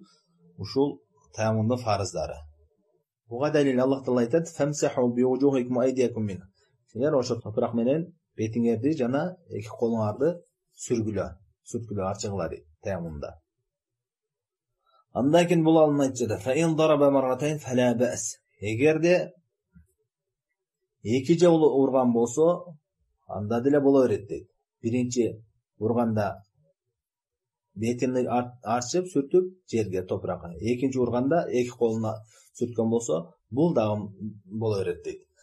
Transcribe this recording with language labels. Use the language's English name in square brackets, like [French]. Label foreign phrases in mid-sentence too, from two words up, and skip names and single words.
[Kyrgyz] Ушул таяммундун фарыздары. Буга далил Аллах Таала айтат: [Arabic] "فامسحوا بوجوهكم وأيديكم منه." [Kyrgyz] Силер ошо топурак менен бетиңерди жана эки колуңарды сүрткүлө, арчыгыла дейт таяммунда. Андан кийин бул алым айтып жатат: [Arabic] "فإن ضرب مرتين فلا بأس." [Kyrgyz] Эгерде эки жолу урган болсо, анда деле боло берет дейт. Биринчи урганда бетини арчып, сүртүп жерге, топуракка. Экинчи урганда эки колуна сүрткөн болсо, бул дагы боло берет дейт.